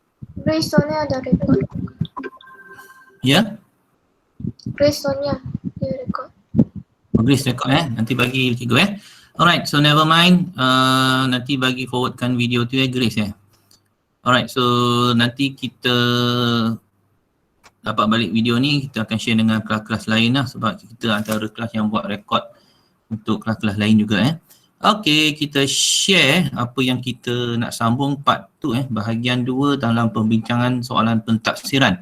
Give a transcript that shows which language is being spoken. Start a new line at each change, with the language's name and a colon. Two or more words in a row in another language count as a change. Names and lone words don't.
Malay: Grace Sonia ada record. Ya? Grace Sonia dia record. Grace record nanti bagi cikgu Alright,
English: so never mind.
Malay: Nanti bagi forwardkan video tu Grace
English: Alright, so
Malay: nanti kita dapat balik video ni, kita akan share dengan kelas-kelas lain lah, sebab kita antara kelas yang buat rekod untuk kelas-kelas lain juga Okey, kita share apa yang kita nak sambung part tu bahagian 2 dalam pembincangan soalan pentafsiran.